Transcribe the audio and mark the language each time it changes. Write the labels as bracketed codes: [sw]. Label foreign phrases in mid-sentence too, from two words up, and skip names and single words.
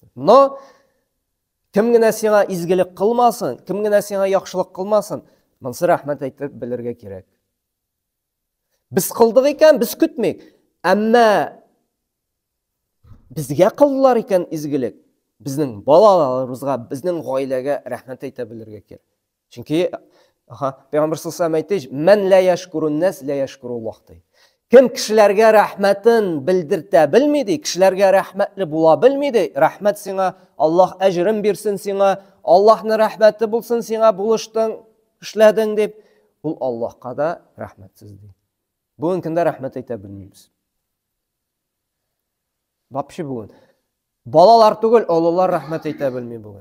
[tt] Но кем генә сиңа изгелек кылмасын, кем генә сиңа яхшылык кылмасын, монсы рәхмәт әйтеп белергә кирәк. Без кылдык икән, без көтмик. Әмма безгә кылдылар икән изгелек, безнең балаларыбызга, безнең гаиләгә рәхмәт әйтә белергә кирәк. Чөнки Пәйгамбер [ar] صلى الله عليه وسلم "من لا يشكر الناس لا يشكر الله" [tt] ди. Кем кешеләргә рәхмәтен белдертә белми ди, кешеләргә рәхмәтле була белми ди, рәхмәт сиңа, Аллаһ әҗрен бирсен сиңа, Аллаһның рәхмәте булсын сиңа булыштың, эшләдең дип, ул Аллаһка да рәхмәтсез ди. Бүген көндә рәхмәт әйтә белмибез. Вообще бүген балалар түгел, олылар рәхмәт әйтә белми бүген.